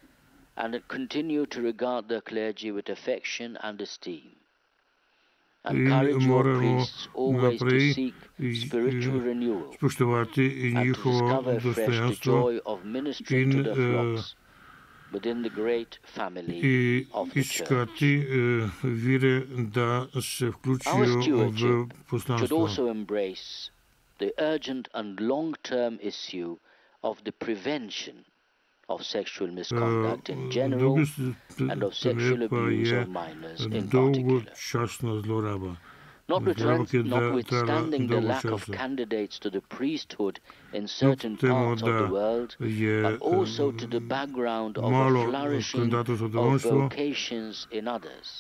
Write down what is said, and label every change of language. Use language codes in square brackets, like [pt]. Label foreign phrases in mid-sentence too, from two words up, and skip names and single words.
[sl] In moramo naprej spoštovati njihovo dostojanstvo in iskati vire, da se vključijo v poslanstvo. [en] Of sexual misconduct in general and of sexual abuse of minors in particular. Notwithstanding the lack of candidates to the priesthood in certain parts of the world, but also to the background of a flourishing of vocations in others.